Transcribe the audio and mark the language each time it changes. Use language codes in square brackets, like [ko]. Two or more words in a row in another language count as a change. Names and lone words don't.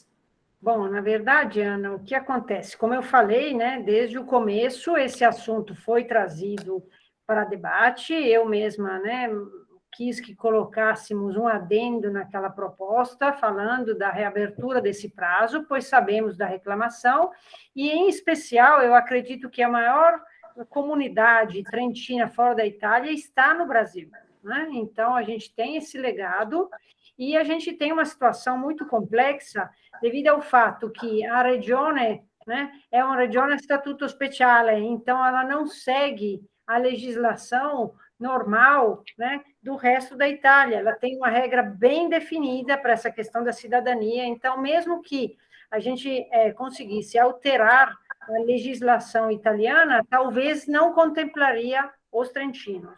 [pt] Bom, na verdade, Ana, o que acontece? Como eu falei, né, desde o começo, esse assunto foi trazido para debate, eu mesma, né, quis que colocássemos um adendo naquela proposta, falando da reabertura desse prazo, pois sabemos da reclamação, e, em especial, eu acredito que a maior comunidade trentina fora da Itália está no Brasil, né? Então, a gente tem esse legado, e a gente tem uma situação muito complexa, devido ao fato que a regione, né, é uma [it] regione a statuto speciale, [pt] então ela não segue a legislação normal, né, do resto da Itália. Ela tem uma regra bem definida para essa questão da cidadania, então, mesmo que a gente conseguisse alterar a legislação italiana, talvez não contemplaria os trentinos.